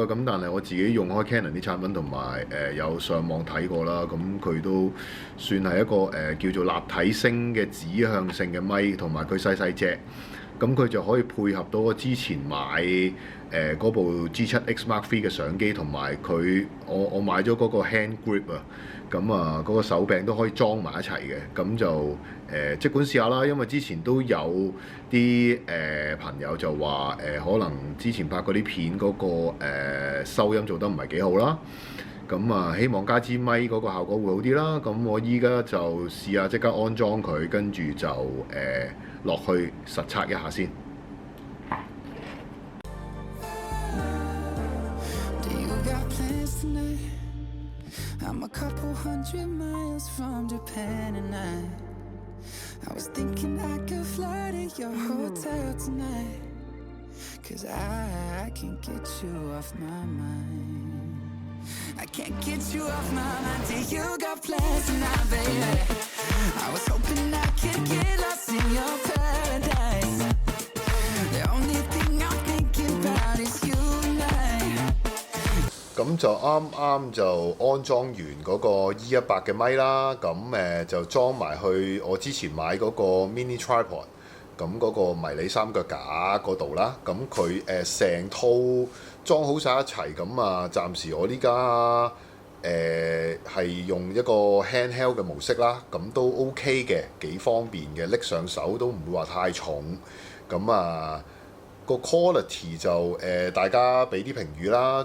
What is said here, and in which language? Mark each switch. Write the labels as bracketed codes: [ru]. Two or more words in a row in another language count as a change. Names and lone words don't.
[yue] 咁但係我自己用開 Canon 啲產品同埋有上網睇過啦。咁佢都算係一個叫做立體聲嘅指向性嘅咪，同埋佢細細隻。咁佢就可以配合到我之前買嗰部 G7X Mark III 嘅相機，同埋我買咗嗰個 [en] hand grip [yue] 啊，咁嗰個手柄都可以裝埋一齊嘅，咁就即管試下啦。因為之前都有啲朋友就話可能之前拍嗰啲片嗰個收音做得唔係幾好啦，咁希望加支咪嗰個效果會好啲啦。咁我依家就試下即刻安裝佢，跟住就落去實測一下先。 [en] I'm a couple hundred miles from Japan, and I was thinking I could fly to your hotel tonight. 'cause I can't get you off my mind. I can't get you off my mind till you got plans tonight, baby. I was hoping I could get lost in your paradise. The only thing I'm thinking about is you and I. [yue] 咁就啱啱就安裝完嗰個 E100嘅咪啦，咁就裝埋去我之前買嗰個 [en] mini tripod， [yue] 咁嗰個迷你三腳架嗰度啦，咁佢成套裝好晒一齊，咁啊暫時我呢家係用一個 handheld 嘅模式啦，咁都 OK 嘅，幾方便嘅，拎上手都唔會話太重，咁啊〜個 quality 就大家俾啲評語啦。